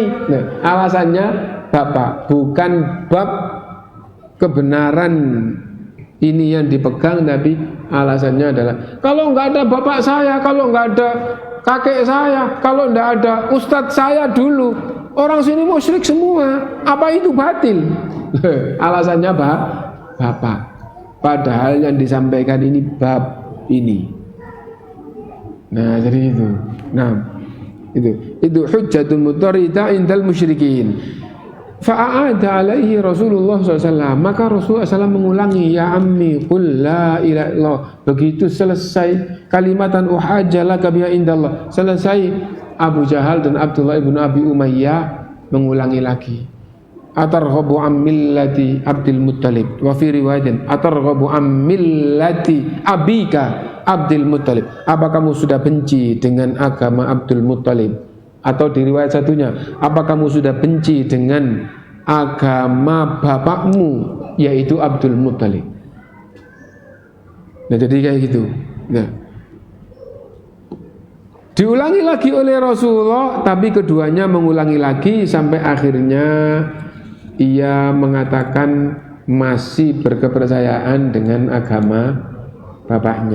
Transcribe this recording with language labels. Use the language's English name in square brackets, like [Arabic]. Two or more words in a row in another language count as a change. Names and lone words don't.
[Indonesian] Nah, alasannya bapak, bukan bab kebenaran ini yang dipegang, tapi alasannya adalah kalau nggak ada bapak saya, kalau nggak ada kakek saya, kalau nggak ada ustadz saya dulu, orang sini musyrik semua. Apa itu batil? Alasannya bapak. Padahal yang disampaikan ini bab ini. Nah, jadi itu. Nah, itu [Arabic] حجة مطردة عند المشركين. فأعاد عليه رسول الله ﷺ. [Indonesian] Maka Rasulullah SAW mengulangi, [Arabic] يا عم قل لا إله إلا الله. [Indonesian] Begitu selesai [Arabic] كلمة أحاج لك بها عند الله, [Indonesian] selesai, Abu Jahal dan Abdullah ibn Abi Umayyah mengulangi lagi, [Arabic] أترغب عن ملة عبد المطلب. وفي رواية أترغب عن ملة أبيك عبد المطلب. [Indonesian] Apa kamu sudah benci dengan agama Abdul Muttalib? Atau di riwayat satunya, apa kamu sudah benci dengan agama bapakmu, yaitu Abdul Muttalib? Nah, jadi kayak gitu. Nah, diulangi lagi oleh Rasulullah, tapi keduanya mengulangi lagi sampai akhirnya ia mengatakan masih berkepercayaan dengan agama bapaknya.